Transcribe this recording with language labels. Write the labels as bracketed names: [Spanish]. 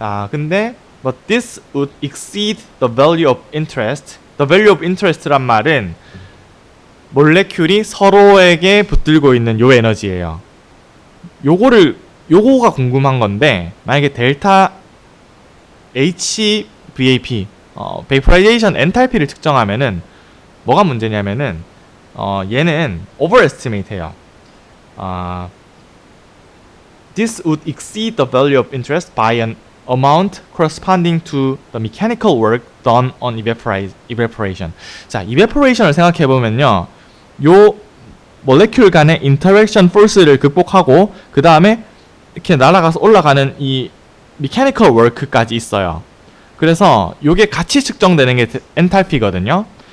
[Korean] 근데 [English] but this would exceed the value of interest. The value of interest [Korean] 란 말은 몰레큘이 서로에게 붙들고 있는 요 에너지예요. 요거가 궁금한 건데 만약에 델타 HVAP vaporization 엔탈피를 측정하면은 뭐가 문제냐면은 얘는 overestimate 해요. [English] This would exceed the value of interest by an amount corresponding to the mechanical work done on evaporation. [Korean] 자, evaporation을 생각해 보면요, 요 몰레큘 간의 interaction force를 극복하고 그 다음에 이렇게 날아가서 올라가는 이 mechanical work까지 있어요. 그래서 요게 같이 측정되는 게 엔탈피거든요.